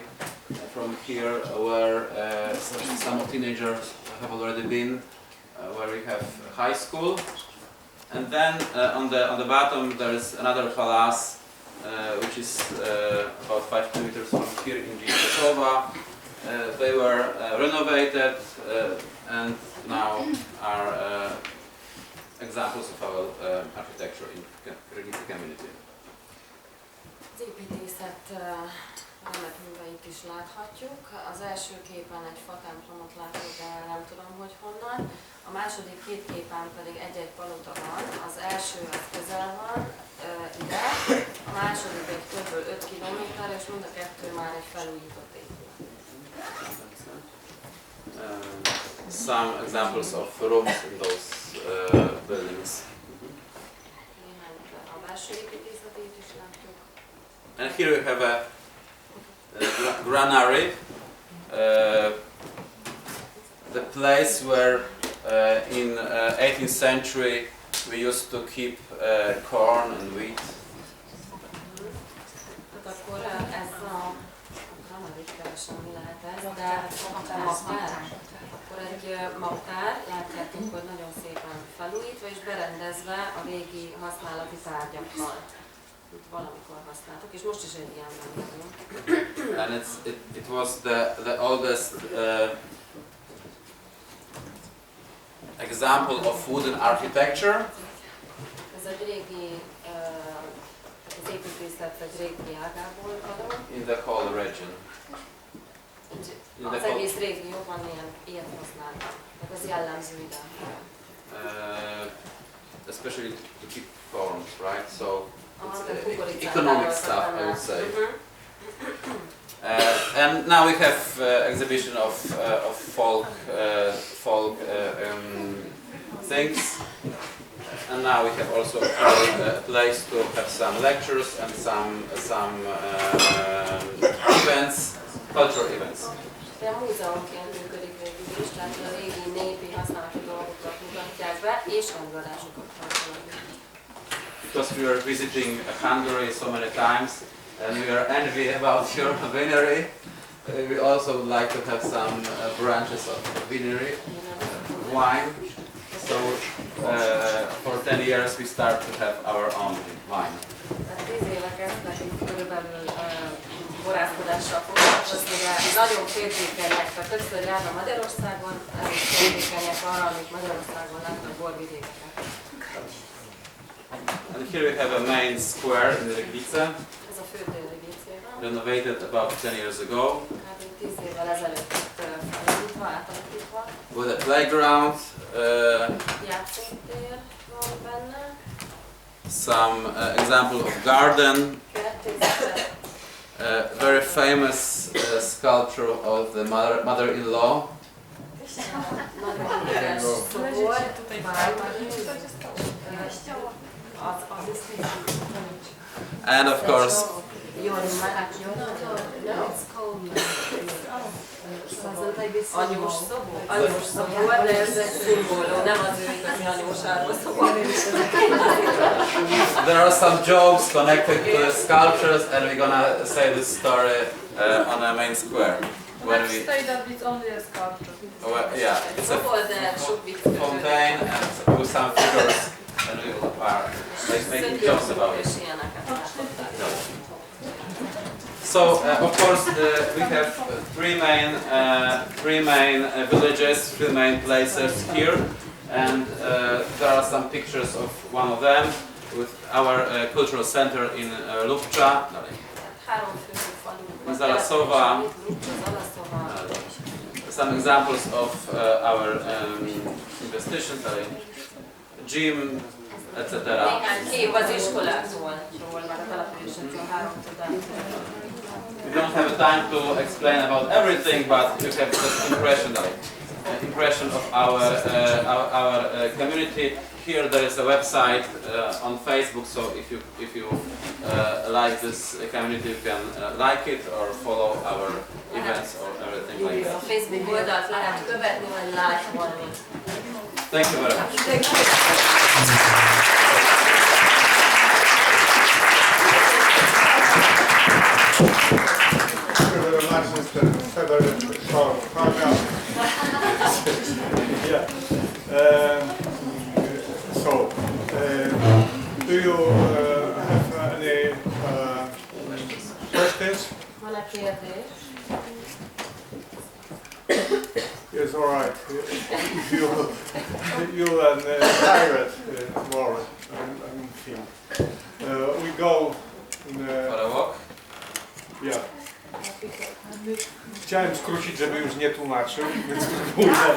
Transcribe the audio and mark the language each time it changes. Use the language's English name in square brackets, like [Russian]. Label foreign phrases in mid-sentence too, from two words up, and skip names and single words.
[English] From here, where some teenagers have already been, where we have high school, and then on the bottom there is another palace, which is about 5 kilometers from here in Ryglice. They were renovated and now are examples of our architecture in Ryglice community. [Hungarian] Az építészet műveit is láthatjuk. Az első képen egy fatemplomot látunk, de nem tudom, hogy honnan. A második két képen pedig egy-egy palota van. Az első az közel van ide, a második egy kb. 5 kilométer, és mind a kettő már egy felújított épület. [English] Some examples of rooms in those buildings. [Hungarian] A belső építészetét is látjuk. [English] And here we have a granary, the place where in 18th century we used to keep corn and wheat. [Hungarian] Hát akkor ez a granary, keresem, mi lehet ez, de magtár. Akkor egy magtár, látjátok, hogy nagyon szépen felújítva és berendezve a régi használati tárgyakkal. Itt valamikor használtuk, és most is egy ilyenben vagyunk. [English] And it was the oldest example of wooden architecture. [Hungarian] Ez egy régi, az építészet egy régi ágából való. [English] In the whole region. [Hungarian] Az egész régióban ilyet használtak. Tehát ez jellemző ide. [English] Especially to keep corn, right? So it's Economic economic stuff, I would say. And now we have exhibition of folk things, and now we have also a place to have some lectures and some events, cultural events. [Hungarian] De múzeumként működik végül is, tehát a régi népi használati dolgokat mutatják be, és előadásokat tartanak. [English] Because we are visiting Hungary so many times, and we are envy about your winery. We also would like to have some branches of winery wine. So for 10 years we start to have our own wine. [Hungarian] 10 éve kezdtek körülbelül borászkodással foglalkozni, de nagyon féltékenyek, tehát többször járna Magyarországon, és féltékenyek arra, amit Magyarországon látnak borvidékeken. [English] And here we have a main square in Ryglice, [Hungarian] Ez a főtér Ryglicében. [English] renovated about 10 years ago, [Hungarian] Hát 10 évvel ezelőtt felújítva, átalakítva. [English] with a playground, [Hungarian] Játszótér van benne. [English] some example of garden, [Hungarian] Kertészet. [English] very famous this sculpture of the mother-in-law. [Hungarian] Nagyon híres szobor, [English] And of course, [Hungarian] anyós szobor, de ez egy szimbólum, nem az ő igazi anyósáról szobor. [English] there are some jokes connected to the sculptures, and we're gonna say this story on the main square. When we, say that it's only a sculpture. yeah, it's a [Hungarian] Szobor, de sok vicc kötődik. [English] fontaine and with some figures, and we are making jokes about it. [Hungarian] És ilyeneket látották. [English] So of course we have three main villages, three main places here, and there are some pictures of one of them with our cultural center in Lubcsa. [Hungarian] Három fő falu. Zalasova. [English] Some examples of our investitions, gym, etc. [Hungarian] Néhány kép az iskolákról, már a településekről három tudás. [English] We don't have time to explain about everything, but you have just impression of our community. Here there is a website on Facebook, so if you like this community, you can like it or follow our events or everything like [Hungarian] A [English] that. [Hungarian] Facebook oldalt lehet követni, vagy lájkolni. [English] Thank you very much. Thank you very much, Mr. Federer, for program. Yeah. Do you have any questions? [Hungarian] Van-e kérdés? [English] Yes, all right. You and Pirate more, I think. We go. For a walk. Yeah. [Polish] Chciałem skrócić, żeby już nie tłumaczył, więc spróbuję.